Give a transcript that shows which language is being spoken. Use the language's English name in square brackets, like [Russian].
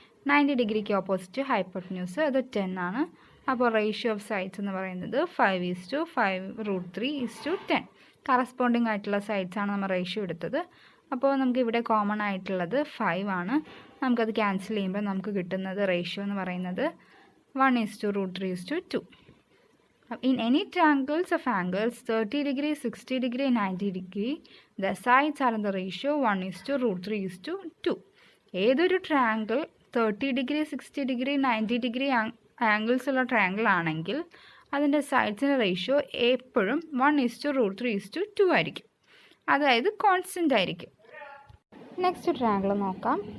[Malayalam] 90 ഡിഗ്രിക്ക് opposite hypotenuse അത് 10 ആണ്. അപ്പോൾ റേഷ്യോ ഓഫ് സൈഡ്സ് എന്ന് പറയുന്നത് 5:5√3:10. കറസ്പോണ്ടിങ് ആയിട്ടുള്ള സൈഡ്സ് ആണ് നമ്മൾ റേഷ്യോ എടുത്തത്. അപ്പോൾ നമുക്ക് ഇവിടെ കോമൺ ആയിട്ടുള്ളത് 5 ആണ്. നമുക്കത് ക്യാൻസൽ ചെയ്യുമ്പോൾ നമുക്ക് കിട്ടുന്നത് റേഷ്യോ എന്ന് പറയുന്നത് 1:√3:2. [English] In any triangles of angles 30 degree, 60 degree, 90 degree, the sides are in the ratio 1:√3:2. [Malayalam] ഏതൊരു triangle 30 degree, 60 degree, 90 degree angles ഉള്ള ട്രയാങ്കിൾ ആണെങ്കിൽ അതിൻ്റെ സൈഡ്സിൻ്റെ റേഷ്യോ എപ്പോഴും 1:√3:2 ആയിരിക്കും. അതായത് കോൺസ്റ്റൻ്റ് ആയിരിക്കും. നെക്സ്റ്റ് ട്രയാങ്കിൾ നോക്കാം.